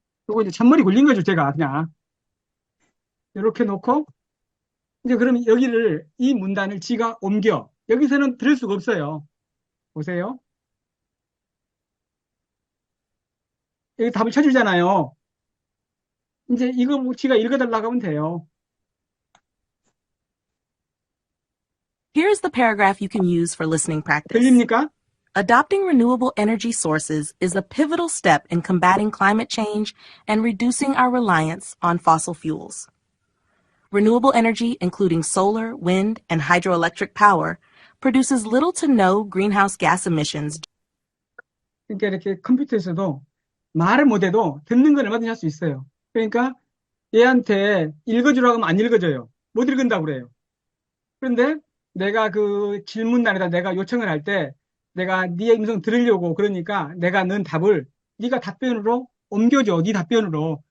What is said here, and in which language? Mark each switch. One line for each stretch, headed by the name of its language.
Korean: 요거 이제 잔머리 굴린 거죠, 제가 그냥. 이렇게 놓고 이제 그러면 여기를 이 문단을 지가 옮겨. 여기서는 들을 수가 없어요. 보세요. 여기 답을 쳐주잖아요. 이제 이거 뭐 지가 읽어달라고 하면 돼요.
English: Here's the paragraph you can use for listening practice.
Korean: 들립니까?
English: Adopting renewable energy sources is a pivotal step in combating climate change and reducing our reliance on fossil fuels. Renewable energy, including solar, wind, and hydroelectric power, produces little to no greenhouse gas emissions.
Korean: 그러니까 이렇게 컴퓨터에서도 말을 못해도 듣는 건 얼마든지 할 수 있어요. 그러니까 얘한테 읽어주라고 하면 안 읽어줘요. 못 읽은다고 그래요. 그런데 내가 그 질문란에다 내가 요청을 할 때 내가 네 음성 들으려고 그러니까 내가 넣은 답을 네가 답변으로 옮겨줘. 네 답변으로.